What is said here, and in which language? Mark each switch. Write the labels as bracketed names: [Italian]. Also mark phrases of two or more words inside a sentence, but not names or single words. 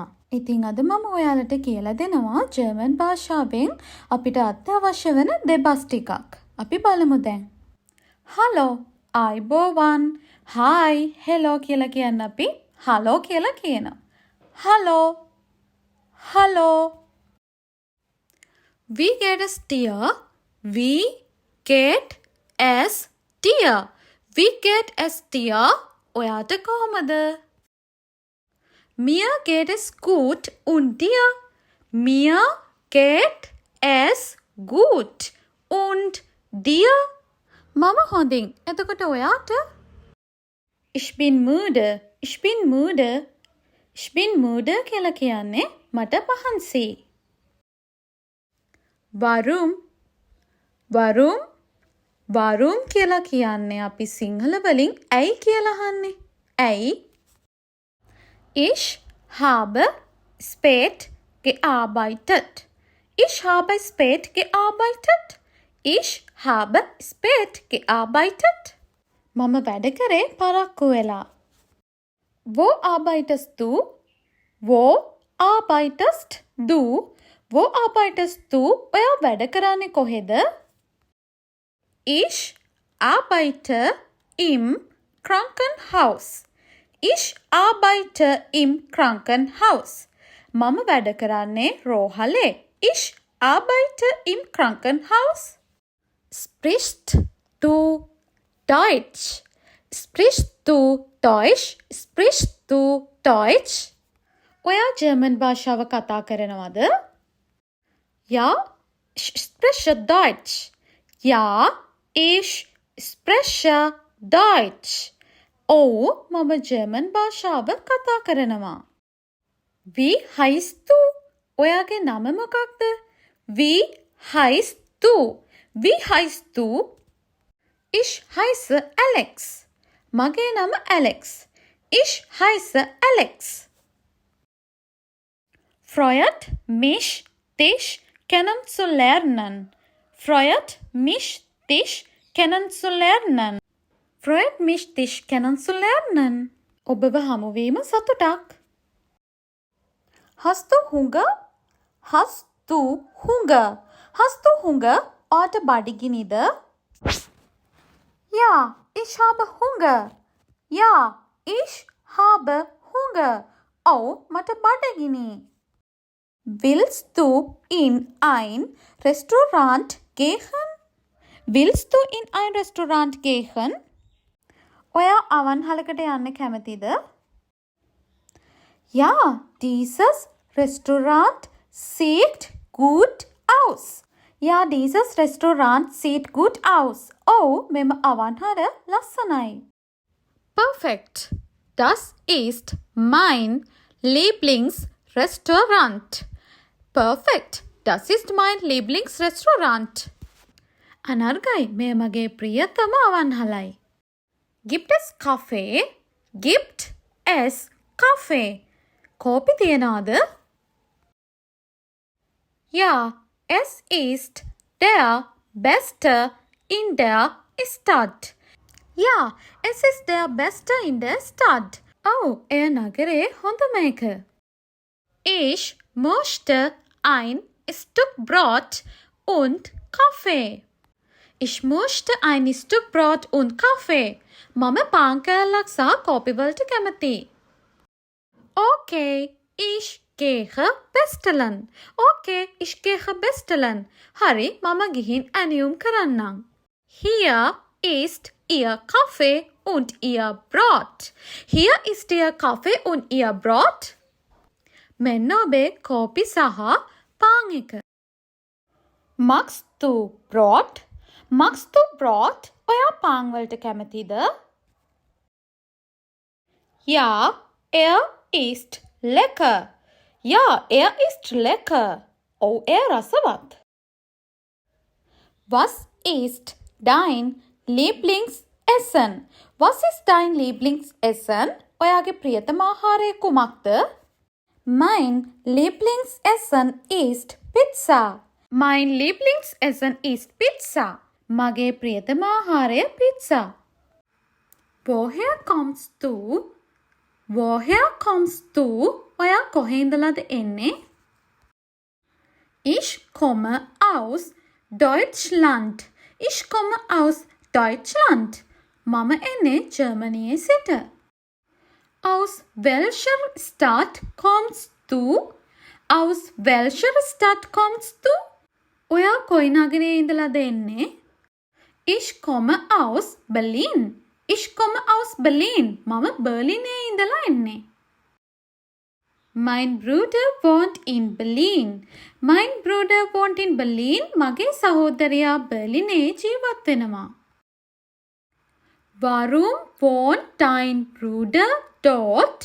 [Sinhala] ඉතින් අද මම ඔයාලට කියලා දෙනවා ජර්මන් භාෂාවෙන් අපිට අත්‍යවශ්‍ය වෙන දෙබස් ටිකක්. අපි බලමු දැන්. හලෝ, අයබෝවන්, හායි, හෙලෝ කියලා කියන්න අපි හලෝ කියලා කියනවා. හලෝ, හලෝ. [German] We get a steer. We get a steer. We get a steer. [Sinhala] ඔයාට කොහොමද? [German] Mir geht es gut und dir? Mir geht es gut und dir? [Sinhala] මම හොඳින්. එතකොට ඔයාට? [German] Ich bin müde. Ich bin müde. Ich bin müde [Sinhala] කියලා කියන්නේ මට මහන්සියි. [German] Warum? Warum? [Sinhala] Warum කියලා කියන්නේ අපි සිංහල වලින් ඇයි කියලා අහන්නේ. ඇයි? [German] Ich habe spät gearbeitet. Ich habe spät gearbeitet. Ich habe spät gearbeitet. [Sinhala] මම වැඩ කරේ පරක්කු වෙලා. [German] Wo arbeitest du? Wo arbeitest du? Wo arbeitest du? [Sinhala] ඔයා වැඩ කරන්නේ කොහෙද? [German] Ich arbeite im Krankenhaus. Ich arbeite im Krankenhaus. [Sinhala] මම වැඩ කරන්නේ රෝහලේ. [German] Ich arbeite im Krankenhaus. Sprichst du Deutsch? Sprichst du Deutsch? Sprichst du Deutsch? [Sinhala] ඔයා ජර්මන් භාෂාව කතා කරනවද? [German] Ja, ich spreche Deutsch. Ja, ich spreche Deutsch. [Sinhala] ඔව් මම ජර්මන් භාෂාව කතා කරනවා. [German] Wie heißt du? [Sinhala] ඔයාගේ නම මොකක්ද? [German] Wie heißt du? Wie heißt du? Ich heiße Alex. [Sinhala] මගේ නම Alex. [German] Ich heiße Alex. Freut mich, dich kennenzulernen. Freut mich, dich kennenzulernen. Freut mich, dich kennenzulernen. [Sinhala] ඔබව හමුවීම සතුටක්. [German] Hast du Hunger? Hast du Hunger? Hast du Hunger? [Sinhala] ඔයාට බඩගිනිද? [German] Ja, ich habe Hunger. Ja, ich habe Hunger. [Sinhala] ඔව් මට බඩගිනි. [German] Willst du in ein Restaurant gehen? Willst du in ein Restaurant gehen? [Sinhala] ඔයා අවන්හලකට යන්න කැමතිද? [German] Ja, dieses Restaurant sieht gut aus. Ja, dieses Restaurant sieht gut aus. [Sinhala] ඔව් මෙම අවන්හල ලස්සනයි. Perfect. [German] Das ist mein Lieblingsrestaurant. Perfect. Das ist mein Lieblingsrestaurant. [Sinhala] අනර්ගයි මේ මගේ ප්‍රියතම අවන්හලයි. [German] Gibt es Kaffee? Gibt es Kaffee? [Sinhala] කෝපි තියනවද? [German] Ja, es ist der beste in der Stadt. Ja, es ist der beste in der Stadt. [Sinhala] ඔව් එය නගරේ හොඳම එක. [German] Ich möchte ein Stück Brot und Kaffee. Ich möchte ein Stück Brot und Kaffee. [Sinhala] මම පාන් කෑල්ලක් සහ කෝපි වලට කැමතියි. [German] Okay, ich gehe bestellen. Okay, ich gehe bestellen. [Sinhala] හරි, මම ගිහින් ඇනියුම් කරන්නම්. [German] Hier ist Ihr Kaffee und Ihr Brot. Hier ist Ihr Kaffee und Ihr Brot. [Sinhala] මෙන්න ඔබේ කෝපි සහ පාන් එක. [German] Magst du Brot? Magst du Brot? [Sinhala] ඔයා පාන් වලට කැමතිද? [German] Ja, er ist lecker. Ja, er ist lecker. [Sinhala] ඔව් එය රසවත්. [German] Was ist dein Lieblingsessen? Was ist dein Lieblingsessen? [Sinhala] ඔයාගේ ප්‍රියතම ආහාරය කුමක්ද? [German] Mein Lieblingsessen ist Pizza. Mein Lieblingsessen ist Pizza. [Sinhala] මගේ ප්‍රියතම ආහාරය පිට්සා. [German] woher comes du? woher kommst du? [Sinhala] ඔයා කොහේ ඉඳලාද එන්නේ? [German] Ich komme aus Deutschland. Ich komme aus Deutschland. [Sinhala] මම එන්නේ ජර්මනියේ සිට. [German] Aus welcher Stadt kommst du? Aus welcher Stadt kommst du? [Sinhala] ඔයා කොයි නගරයේ ඉඳලාද එන්නේ? [German] Ich komme aus Berlin. Ich komme aus Berlin. [Sinhala] මම බර්ලිනේ ඉඳලා එන්නේ. [German] Mein Bruder wohnt in Berlin. Mein Bruder wohnt in Berlin. [Sinhala] මගේ සහෝදරයා බර්ලිනේ ජීවත් වෙනවා. [German] Warum wohnt dein Bruder dort?